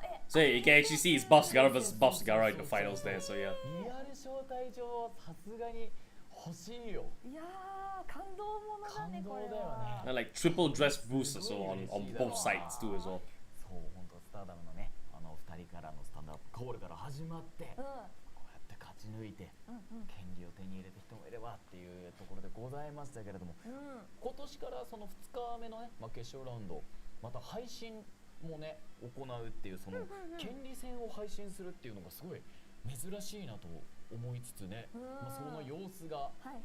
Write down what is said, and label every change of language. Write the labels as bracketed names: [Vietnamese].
[English] So you can actually see it's Buff Sagara versus Buff Sagara in the finals there. So yeah. [Japanese] 欲しいよ。いやー、感動ものだね、これは。 [English] And like triple dress boosts also on both sides too as well. [Japanese] そう、本当スターダムのね、2人からのスタンドアップコールから始まって、こうやって勝ち抜いて、権利を手に入れた人もいればっていうところでございましたけれども、今年からその2日目のね、決勝ラウンド、また配信もね、行うっていうその権利戦を配信するっていうのがすごい珍しいなと思いつつね、その様子がわ